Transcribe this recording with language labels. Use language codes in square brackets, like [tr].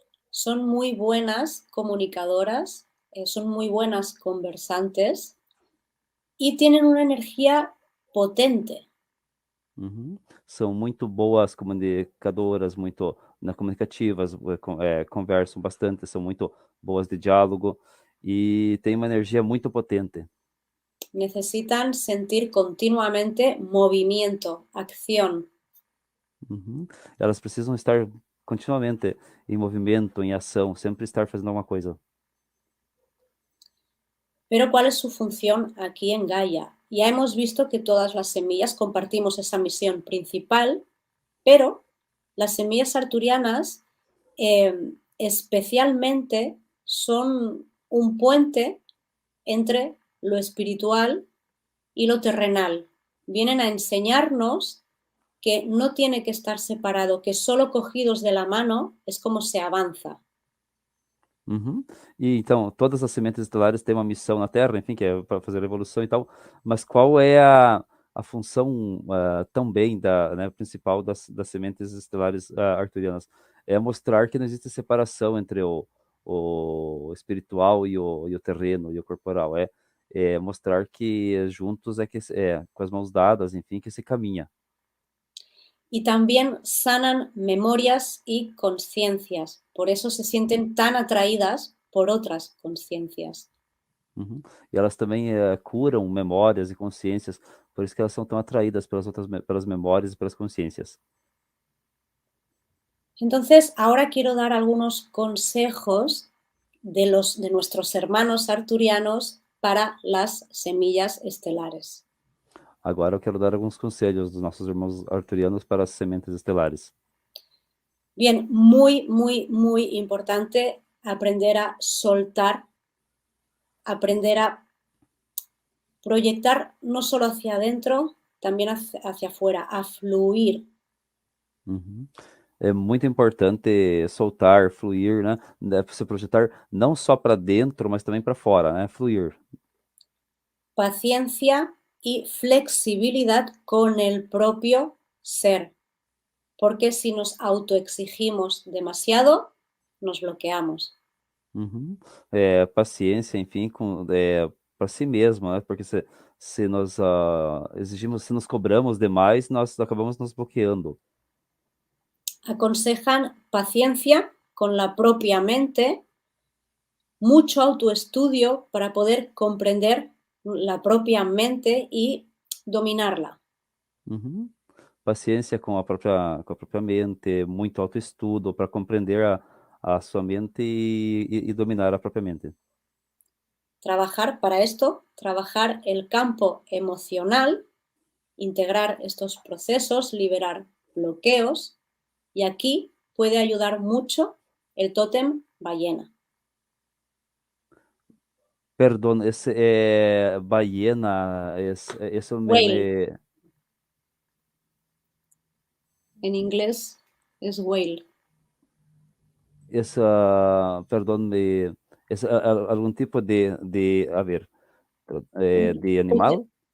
[es] Son muy buenas comunicadoras, son muy buenas conversantes y tienen una energía potente. [pt] São muito boas comunicadoras, muito comunicativas, conversam bastante, são muito boas de diálogo e têm uma energia muito potente. [es] Necesitan sentir continuamente movimiento, acción. [pt] Elas precisam estar continuamente em movimento, em ação, sempre estar fazendo alguma coisa. [es] Pero ¿cuál es su función aquí en Gaia? Ya hemos visto que todas las semillas compartimos esa misión principal, pero las semillas arturianas especialmente son un puente entre lo espiritual y lo terrenal. Vienen a enseñarnos que no tiene que estar separado, que solo cogidos de la mano es como se avanza. [pt] E então, todas as sementes estelares têm uma missão na Terra, enfim, que é para fazer a evolução e tal, mas qual é a função também né, principal das sementes estelares arturianas? É mostrar que não existe separação entre o espiritual e o terreno e o corporal. É mostrar que juntos com as mãos dadas, enfim, que se caminha. [es] Y también sanan memorias y conciencias. Por eso se sienten tan atraídas por otras conciencias. [pt] E elas também curam memórias e consciências, por isso que elas são tão atraídas pelas memórias e pelas consciências. [es] Entonces, ahora quiero dar algunos consejos de nuestros hermanos arturianos para las semillas estelares. [pt] Agora eu quero dar alguns conselhos dos nossos irmãos arturianos para as sementes estelares. [es] Bien, muy, muy, muy importante aprender a soltar, aprender a proyectar no solo hacia adentro, también hacia afuera, a fluir. [pt] É muito importante soltar, fluir, né? Se projetar não só para dentro, mas também para fora, né? Fluir. [es] Paciencia y flexibilidad con el propio ser. Porque si nos autoexigimos demasiado, nos bloqueamos. [pt] Paciência, enfim, para si mesmo, né? Porque se nós exigimos, se nos cobramos demais, nós acabamos nos bloqueando. [es] Aconsejan paciencia con la propia mente mucho autoestudio para poder comprender la propia mente y dominarla. Uhum. [pt] Paciência com a própria mente, muito autoestudo para compreender a sua mente e dominar a própria mente. [es] Trabajar para esto, trabajar el campo emocional, integrar estos procesos, liberar bloqueos, y aquí puede ayudar mucho el tótem ballena. [pt] Perdão, esse é ballena, eso [es] Whale, en inglés es whale. [pt] essa, perdão, algum tipo a ver, de animal?